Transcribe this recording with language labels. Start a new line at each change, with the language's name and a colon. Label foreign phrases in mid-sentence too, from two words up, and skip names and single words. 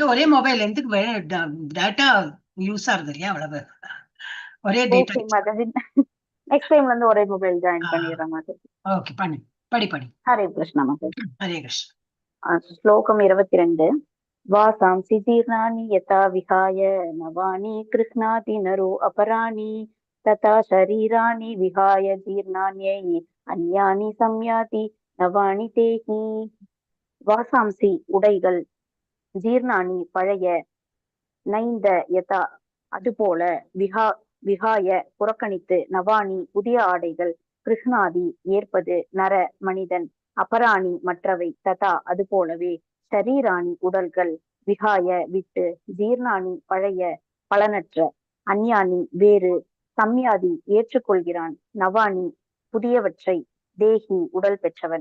Tamil: மாதாஜி. ஒரே மொபைல் எதுக்கு
English: data use
Tamil: ஆகுது இல்லையா? அவ்வளவு ஒரே டேட்டா ஓகே யூஸ். மாதாஜி.
English: next time
Tamil: இருந்து ஒரே மொபைல் ஜாயின் பண்ணிடுறேன் மாதாஜி. ஓகே பண்ணு. படி. ஹரே கிருஷ்ணா மாதாஜி. ஹரே கிருஷ்ண. ஸ்லோகம் 22.
Sanskrit: வாசாंसि जीर्णानि यथा विहाय नवानि कृष्णाति नरो अपराणि तथा शरीराणि विहाय जीर्णान्यै अन्यानि संयाति नवानि தேஹி.
Tamil: வாசாம்சி உடைகள், ஜீர்ணானி பழைய, நைந்த யதா அதுபோல, விகாய புறக்கணித்து, நவானி புதிய ஆடைகள், கிருஷ்ணாதி ஏற்பது, நர மனிதன், அபராணி மற்றவை, ததா அதுபோலவே, ஷரீராணி உடல்கள், விகாய விட்டு, ஜீர்ணானி பழைய பலனற்ற, அந்யானி வேறு, சம்யாதி ஏற்றுக்கொள்கிறான், நவானி புதியவற்றை, தேஹி உடல் பெற்றவன்.